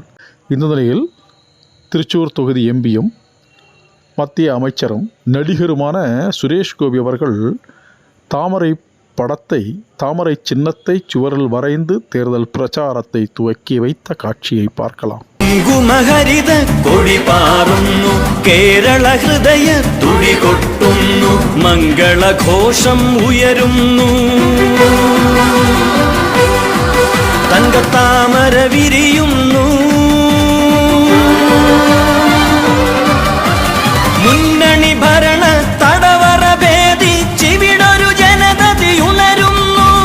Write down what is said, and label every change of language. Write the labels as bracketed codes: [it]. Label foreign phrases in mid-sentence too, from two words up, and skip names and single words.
[ta] இந்த நிலையில் திருச்சூர் தொகுதி எம்பியும் மத்திய அமைச்சரும் நடிகருமான சுரேஷ் கோபி அவர்கள் தாமரை சின்னத்தை சுவரில் வரைந்து தேர்தல் பிரச்சாரத்தை துவக்கி வைத்த காட்சியை பார்க்கலாம். [ml] കുങ്കുമഹരിത കൊടി പാറുന്നു, കേരള ഹൃദയ തുടി കൊട്ടുന്നു, മംഗളഘോഷം ഉയരുന്നു. തങ്കത്താമര വിരിയുന്നു, മുന്നണി ഭരണ തടവറ ഭേദിച്ചിവിടൊരു ജനതതി ഉണരുന്നു.